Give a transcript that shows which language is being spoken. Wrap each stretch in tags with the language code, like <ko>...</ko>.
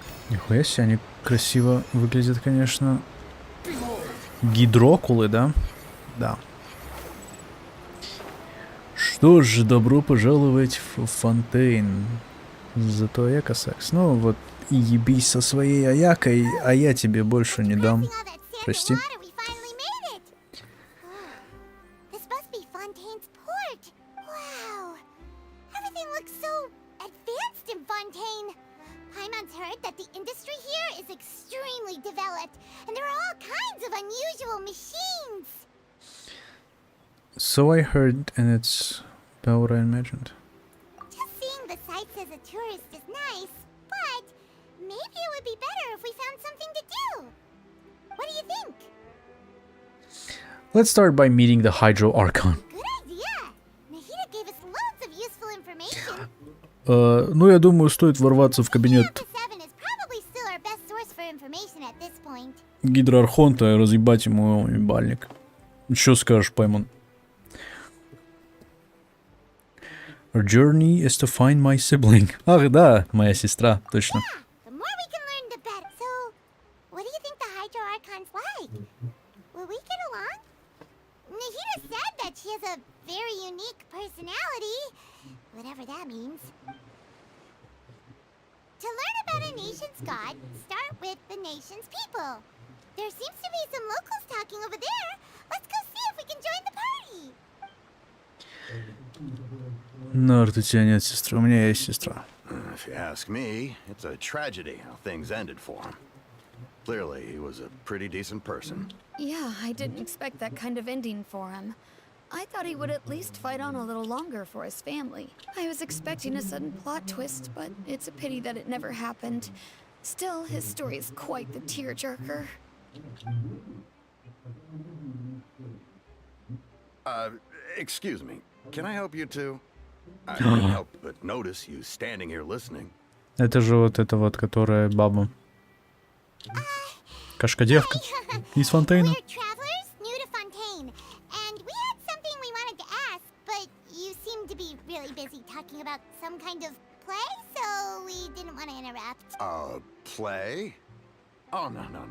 <ru>Нихуя себе, они красиво выглядят, конечно. Гидрокулы, да? Да. Что ж, добро пожаловать в Фонтейн. Зато эко-секс. Ну вот, и ебись со своей Аякой, а я тебе больше не дам.</ru> <en>All that sand</en> <ru>Прости.</ru> <en>and water, we finally made it. Oh, this must be Fontaine's port. Wow. Everything looks so advanced in Fontaine. Paimon's heard that the industry here is extremely developed, and there are all kinds of unusual machines. So I heard, and it's about what I imagined. Just seeing the sights as a tourist is nice, but maybe it would be better if we found something to do. What do you think? Let's start by meeting the Hydro Archon. Good idea. Nahida gave us loads of useful information.</en> <ru>Ну, я думаю, стоит ворваться в кабинет</ru> <en>Seven is probably still our best source for information at this point.</en> <ru>Гидроархонта и разъебать ему ебальник. Что скажешь, Паймон?</ru> <en>Our journey is to find my sibling.</en> <ru>Ах, да, моя сестра, точно.</ru> <en>The more we can learn, the better. So, what do you think the Hydro Archon's like? Will we get along? Nahida said that she has a very unique personality, whatever that means. To learn about a nation's god, start with the nation's people. There seems to be some locals talking over there. Let's go see if we can join the party.</en> <ru>Нарт, у тебя нет сестры, у меня есть сестра.</ru> <en>If you ask me, it's a tragedy how things ended for him. Clearly, he was a pretty decent person. Yeah, I didn't expect that kind of ending for him. I thought he would at least fight on a little longer for his family. I was expecting a sudden plot twist, but it's a pity that it never happened. Still, his story is quite the tearjerker. Excuse me. Can I help you too? I couldn't help but notice you standing here listening.</en> <ru>Это же вот эта вот, которая баба. Кошка-девка. Из Фонтейна.</ru> <en>We're travelers new to Fontaine, and we had something we wanted to ask, but you seemed to be really busy talking about some kind of play, so we didn't want to interrupt. Play? Oh, no.</en>